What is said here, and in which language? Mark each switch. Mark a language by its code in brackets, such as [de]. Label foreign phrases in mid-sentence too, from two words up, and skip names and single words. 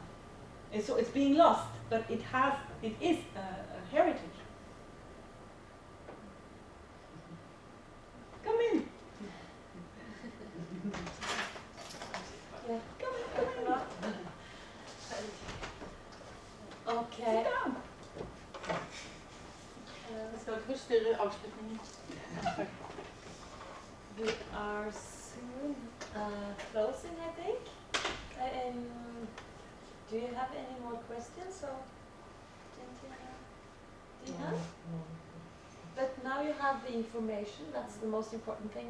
[en] And so it's being lost, but it is a heritage. Come in. Yeah. Come in. Okay. Sit down. [no] Skal vi forstyrre avslutningen? [en] We are soon closing, I think. Do you have any more questions? Or do you have? But now you have the information. That's the most important thing.